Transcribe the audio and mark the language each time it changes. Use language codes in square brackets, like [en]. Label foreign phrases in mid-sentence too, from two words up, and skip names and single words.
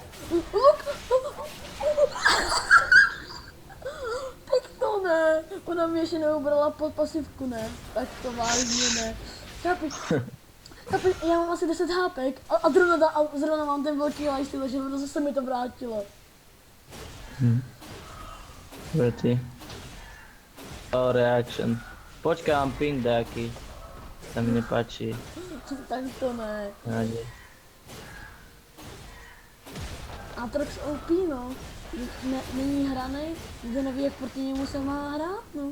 [cs] tak to ne, ona mě ještě neubrala pod pasivku, ne, tak to vážně ne. Chápeš, já mám asi 10 HP a zrovna mám ten velký lifesteal, takže zase mi to vrátilo. [sk] Dobre ty. [en] Oh, reaction. [sk] Počkám, ping nejaký. Sa mi nepáči. [cs] Tak to ne. Náde. Atrox OP, no. Není hranej, nikdo neví, jak proti němu se má hrát, no.